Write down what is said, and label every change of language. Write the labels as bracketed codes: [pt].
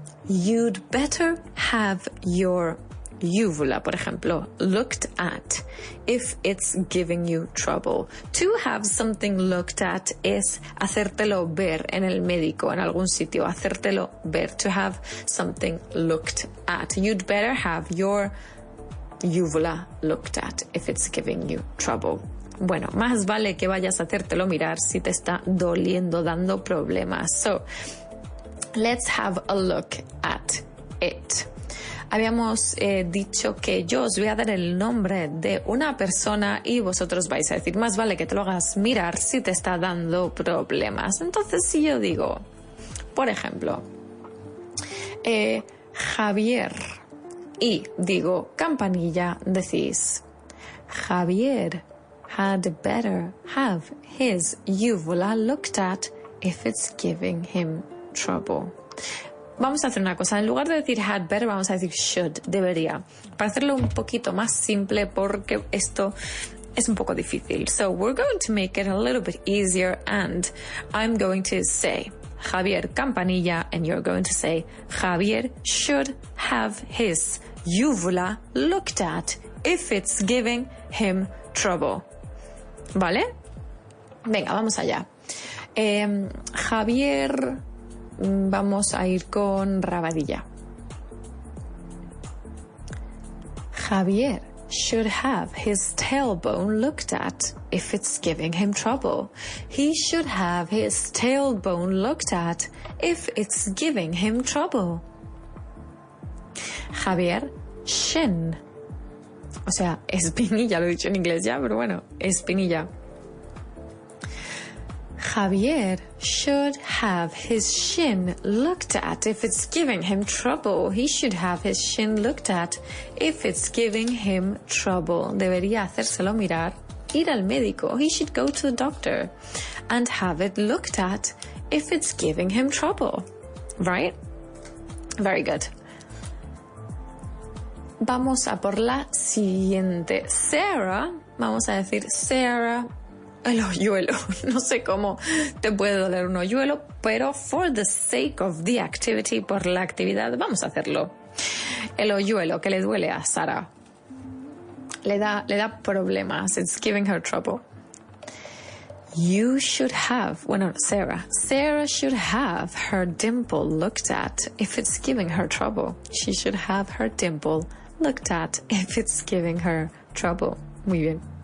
[en] You'd better have your uvula, [es] por ejemplo, [en] looked at if it's giving you trouble. To have something looked at [es] es hacértelo ver en el médico, en algún sitio, hacértelo ver. [en] To have something looked at. You'd better have your uvula looked at if it's giving you trouble. [es] Bueno, más vale que vayas a hacértelo mirar si te está doliendo, dando problemas. [en] So, let's have a look at it. [es] Habíamos dicho que yo os voy a dar el nombre de una persona y vosotros vais a decir, más vale que te lo hagas mirar si te está dando problemas. Entonces, si yo digo, por ejemplo, Javier, y digo campanilla, decís, [en] Javier had better have his uvula looked at if it's giving him trouble. [es] Vamos a hacer una cosa, en lugar de decir had better, vamos a decir should, debería, para hacerlo un poquito más simple porque esto es un poco difícil. [en] So we're going to make it a little bit easier and I'm going to say Javier campanilla and you're going to say Javier should have his uvula looked at if it's giving him trouble. [es] ¿Vale? Venga, vamos allá. Javier, vamos a ir con Rabadilla. [en] Javier should have his tailbone looked at if it's giving him trouble. He should have his tailbone looked at if it's giving him trouble. Javier, shin. [es] O sea, espinilla, lo he dicho en inglés ya, pero bueno, espinilla. [en] Javier should have his shin looked at if it's giving him trouble. He should have his shin looked at if it's giving him trouble. [es] Debería hacérselo mirar, ir al médico. [en] He should go to the doctor and have it looked at if it's giving him trouble. Right? Very good. [es] Vamos a por la siguiente. Sarah, vamos a decir Sarah, el hoyuelo. No sé cómo te puede doler un hoyuelo, pero [en] for the sake of the activity, [es] por la actividad, vamos a hacerlo. El hoyuelo que le duele a Sara. Le da problemas. [en] It's giving her trouble. You should have, Sarah should have her dimple looked at if it's giving her trouble. She should have her dimple looked at if it's giving her trouble. [es] Muy bien.